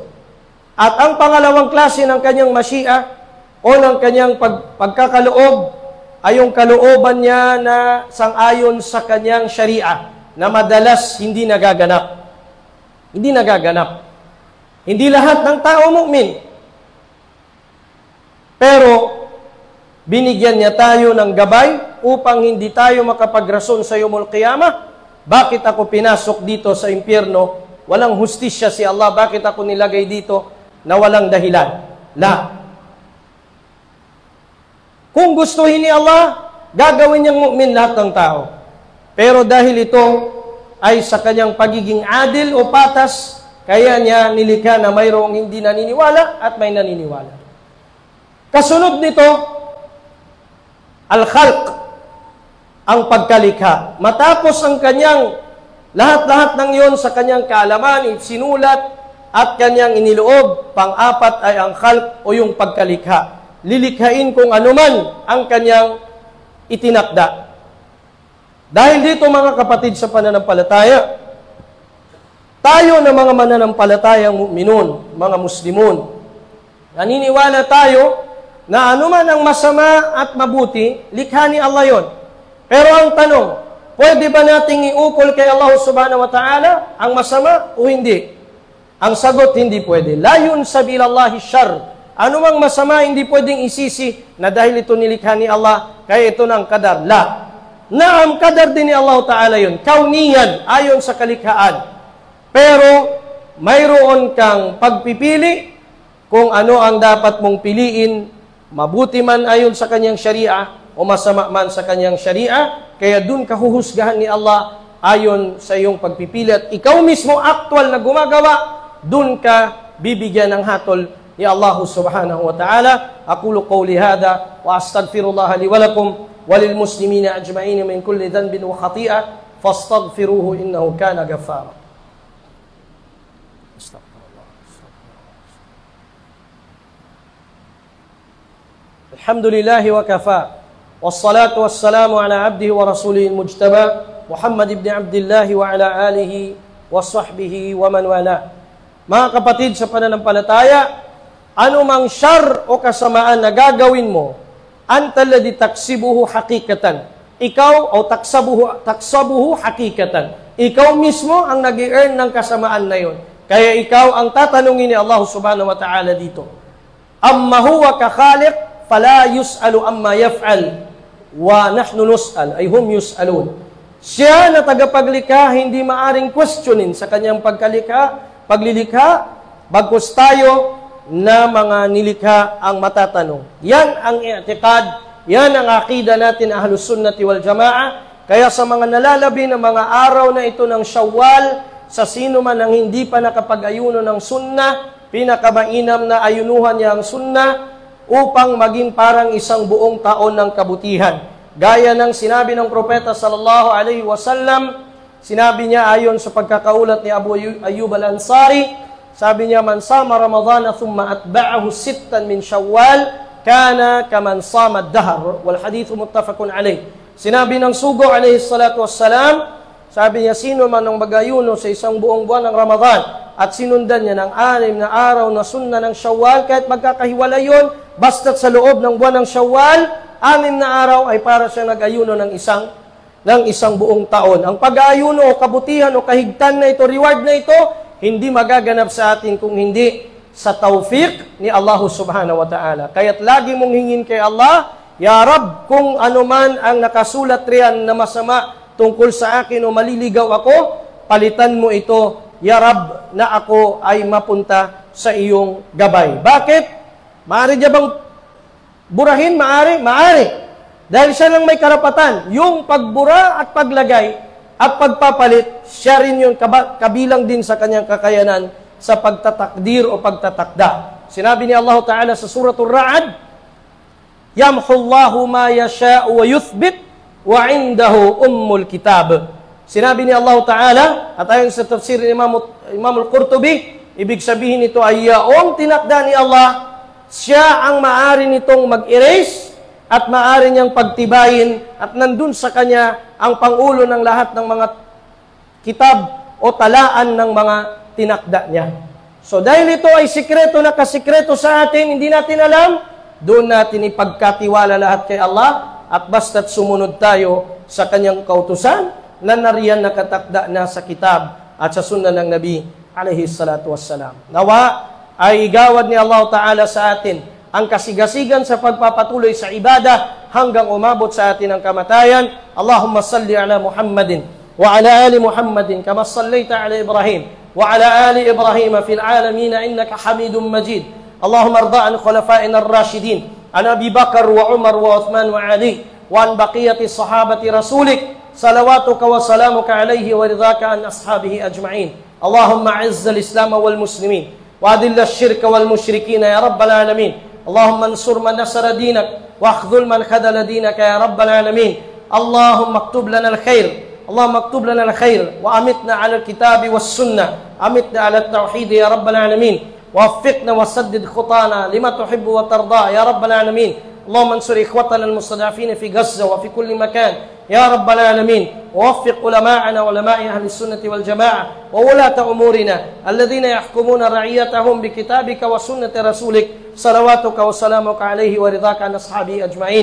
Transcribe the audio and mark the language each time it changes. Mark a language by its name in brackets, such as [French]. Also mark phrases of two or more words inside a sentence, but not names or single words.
[Filipino] At ang pangalawang klase ng kanyang mashi'a o ng kanyang pagkakaloob ay yung kalooban niya na sang-ayon sa kanyang sharia na madalas hindi nagaganap. Hindi nagaganap. Hindi lahat ng tao mu'min. Pero binigyan niya tayo ng gabay upang hindi tayo makapagrason sa [Arabic] يوم القيامة. [Filipino] Bakit ako pinasok dito sa impyerno? Walang hustisya si Allah. Bakit ako nilagay dito na walang dahilan? La. Kung gustuhin ni Allah, gagawin niyang mu'min lahat ng tao. Pero dahil ito ay sa kanyang pagiging adil o patas, kaya niya nilikha na mayroong hindi naniniwala at may naniniwala. Kasunod nito, al-khalq, ang pagkalikha. Matapos ang kanyang lahat-lahat ng yon sa kanyang kaalaman, sinulat, at kanyang iniloob, pang-apat ay ang khalq o yung pagkalikha. Lilikhain kung anuman ang kanyang itinakda. Dahil dito mga kapatid sa pananampalataya, tayo na mga mananampalatayang mu'minun, mga muslimun, naniniwala tayo na anuman ang masama at mabuti, likha ni Allah yon. Pero ang tanong, pwede ba nating iukol kay Allah [Arabic] سبحانه وتعالى [Filipino] ang masama o hindi? Ang sagot, hindi pwede. [Arabic] لا ينسب إلى الله شر. [Filipino] Ano mang masama, hindi pwedeng isisi na dahil ito nilikha ni Allah, kaya ito na ang kadar. La. Naam, kadar din ni Allah Ta'ala yun. Kauniyan, ayon sa kalikhaan. Pero, mayroon kang pagpipili kung ano ang dapat mong piliin, mabuti man ayon sa kanyang syariah o masama man sa kanyang syariah, kaya dun kahuhusgahan ni Allah ayon sa iyong pagpipili. At ikaw mismo, aktual na gumagawa, dun ka bibigyan ng hatol ni Allah [Arabic] سبحانه وتعالى. أقول قولي هذا وأستغفر الله لي ولكم وللمسلمين أجمعين من كل ذنب وخطيئة فاستغفروه إنه كان غفارا. الحمد لله وكفى. والصلاة والسلام على عبده ورسوله المجتبى محمد بن عبد الله وعلى آله وصحبه ومن والى. [Filipino] Mga kapatid sa pananampalataya, anumang syar o kasamaan na gagawin mo, [Arabic] أنت الذي تكسبه حقيقة. [Filipino] Ikaw o [Arabic] تكسبه حقيقة. [Filipino] Ikaw mismo ang nag-i-earn ng kasamaan na yun. Kaya ikaw ang tatanungin ni Allah [Arabic] سبحانه وتعالى [Filipino] dito. [Arabic] أما هو كخالق فلا يسأل عما يفعل ونحن نسأل أي هم يسألون. [Filipino] Siya na tagapaglikha, hindi maaring questionin sa kanyang paglilikha, bagkus tayo, na mga nilikha ang matatanong. Yan ang i'tiqad, yan ang aqida natin [Arabic] أهل السنة والجماعة. [Filipino] Kaya sa mga nalalabi ng mga araw na ito ng Shawwal, sa sino man ang hindi pa nakapag-ayuno ng sunnah, pinakamainam na ayunuhan niya ang sunnah upang maging parang isang buong taon ng kabutihan. Gaya ng sinabi ng Propeta [Arabic] صلى الله عليه وسلم, [Filipino] sinabi niya ayon sa pagkakaulat ni Abu Ayyub al-Ansari, sabi niya, [Arabic] من صام رمضان ثم أتبعه ستا من شوال كان كمن صام الدهر. والحديث متفق عليه. [Filipino] Sinabi ng Sugo [Arabic] عليه الصلاة والسلام, [Filipino] sabi niya, sino man ang mag-ayuno sa isang buong buwan ng Ramadan at sinundan niya ng 6 na araw na sunna ng Shawwal, kahit magkakahiwalay yun, basta't sa loob ng buwan ng Shawwal, 6 na araw ay para siya nag-ayuno ng isang buong taon. Ang pag-ayuno o kabutihan o kahigtan na ito, reward na ito, hindi magaganap sa atin kung hindi sa tawfiq ni Allah [Arabic] سبحانه وتعالى. [Filipino] Kaya't lagi mong hingin kay Allah, [Arabic] يا رب, [Filipino] kung ano man ang nakasulat riyan na masama tungkol sa akin o maliligaw ako, palitan mo ito, [Arabic] يا رب, [Filipino] na ako ay mapunta sa iyong gabay. Bakit? Maaari niya bang burahin? Maaari? Maaari. Dahil siya lang may karapatan. Yung pagbura at paglagay at pagpapalit, siya rin yung kabilang din sa kanyang kakayanan sa pagtatakdir o pagtatakda. Sinabi ni Allah Ta'ala sa Suratul Ra'd, [Arabic] يمحو الله ما يشاء ويثبت وعنده أم الكتاب. [Filipino] Sinabi ni Allah Ta'ala, at ayon sa tafsir ni Imam Al-Qurtubi, ibig sabihin nito ay yaong tinakda ni Allah, siya ang maari nitong mag-erase at maari niyang pagtibayin at nandun sa kanya ang pangulo ng lahat ng mga kitab o talaan ng mga tinakda niya. So dahil ito ay sikreto na kasikreto sa atin, hindi natin alam, doon natin ipagkatiwala lahat kay Allah at basta't sumunod tayo sa kanyang kautusan na nariyan nakatakda na sa kitab at sa sunna ng Nabi [Arabic] عليه الصلاة والسلام. [Filipino] Nawa ay igawad ni Allah Ta'ala sa atin ang kasigasigan sa pagpapatuloy sa ibadah hanggang umabot sa atin ang kamatayan. [Arabic] اللهم صل على محمد وعلى آل محمد كما صليت على إبراهيم وعلى آل إبراهيم في العالمين إنك حميد مجيد. اللهم ارض عن خلفائنا الراشدين عن أبي بكر وعمر وعثمان وعلي وعن بقية صحابة رسولك صلواتك وسلامك عليه ورضاك عن أصحابه أجمعين. اللهم أعز الإسلام والمسلمين وأذل الشرك والمشركين يا رب العالمين. اللهم انصر من نصر دينك واخذل من خذل دينك يا رب العالمين. اللهم اكتب لنا الخير اللهم اكتب لنا الخير وأمتنا على الكتاب والسنة. أمتنا على التوحيد يا رب العالمين. ووفقنا وسدد خطانا لما تحب وترضى يا رب العالمين. اللهم انصر إخوتنا المستضعفين في غزة وفي كل مكان يا رب العالمين. ووفق علماءنا وعلماء أهل السنة والجماعة وولاة أمورنا الذين يحكمون رعيتهم بكتابك وسنة رسولك صلواتك وسلامك عليه ورضاك عن أصحابه أجمعين.